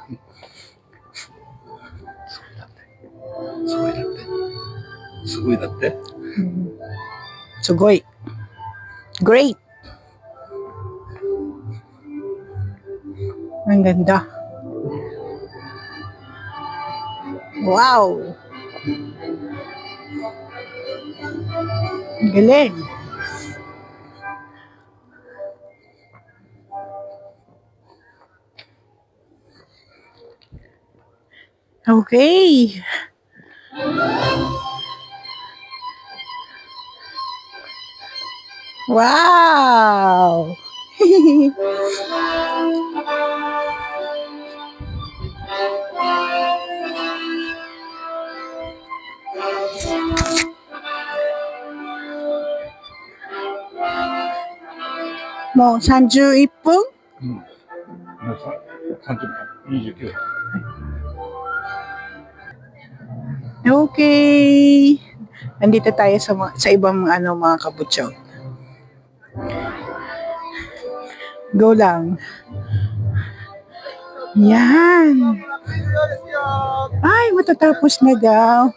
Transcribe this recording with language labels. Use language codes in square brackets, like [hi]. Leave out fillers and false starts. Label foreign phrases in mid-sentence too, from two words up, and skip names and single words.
[ja] Sugoy. [tl] Great. Ang ganda. Wow. Galing. Okay. Wow. [ko] 뭐 31분? [ja] 30分、29分。 [tl] Okay. Nandito tayo sa ibang ano mga kabutsog. Go lang. Yan. Ay, matatapos na daw.